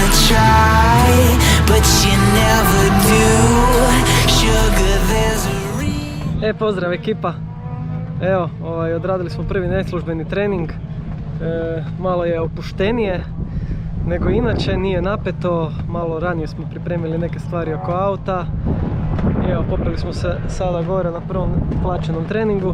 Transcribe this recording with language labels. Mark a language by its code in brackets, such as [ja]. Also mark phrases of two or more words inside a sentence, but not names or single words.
[en] try, but you never do. Sugar, there's a [hr] Pozdrav ekipa. Evo, odradili smo prvi neslužbeni trening. Malo je opuštenije nego inače, nije napeto, malo ranije smo pripremili neke stvari oko auta. I evo, popeli smo se sada gore na prvom plaćenom treningu.